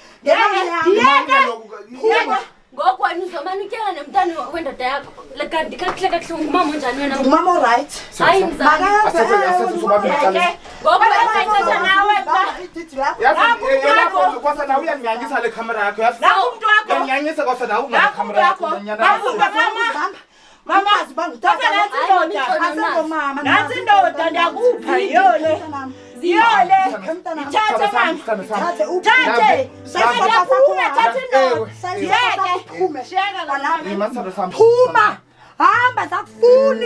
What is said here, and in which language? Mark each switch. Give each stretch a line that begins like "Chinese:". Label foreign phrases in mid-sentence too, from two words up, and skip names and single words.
Xhosa: ngoku wena uzomane utyala nemntana wendoda yakho kanti kakuhle kakuhle ngumama onjani wena ngumama oright hayi mzali ngoku wena nawe yazi kwasa nawe uyanyanyisa le camera yakho yazi uyanyanyisa kwasa nawe una camera yakho Mama bangithatha nathi indoda ndiyakupha yole ithathe mama uthathe phuma hamba sakufuni